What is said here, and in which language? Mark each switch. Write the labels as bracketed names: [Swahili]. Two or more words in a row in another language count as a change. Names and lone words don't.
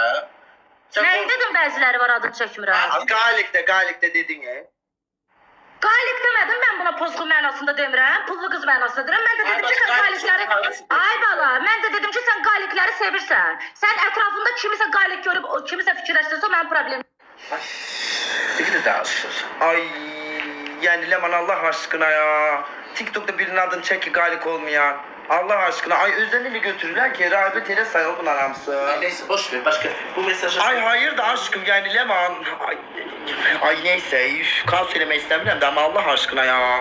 [Azerbaijani] Nə dedim, bəziləri var adını çəkmirəm. Qalikdə dedin ya. Qalik demədim, mən buna pozğu mənasında demirəm, pullu qız mənasında demirəm. Mən də dedim ki, sən qalikləri... Ay bala, mən də dedim ki, sən qalikləri sevirsən. Sən ətrafında kimisə qalik görüb, kimisə fikirləşdirsə, o mənim problemim. Bir de danışır. [Turkish] Ay yani Leman Allah aşkına ya. TikTok'ta birinin adını çek ki galik olmayan. Allah aşkına ay özleriyle götürürler ki rağbet ele sayıl [Azerbaijani] bunlar hamısı. [Turkish] Neyse boş ver başka bu mesajı... Ay hayır da aşkım yani Leman. Ay neyse kan söylemek istemiyorum da ama Allah aşkına ya.